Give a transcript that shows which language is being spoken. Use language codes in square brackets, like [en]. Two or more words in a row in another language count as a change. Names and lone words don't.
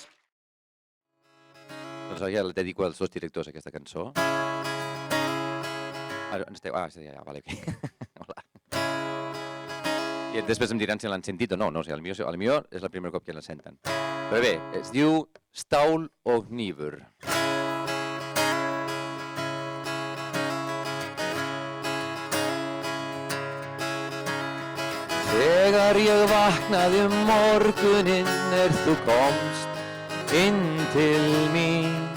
[ca] Doncs ja el dedico als dos directors aquesta cançó. Vale. Hola. I després em diran si l'han sentit o no. No, el millor és el primer cop que la senten. Però bé, es diu Staul og Hnífur. [is] Þegar ég vaknaði morguninn þú komst inn til mín.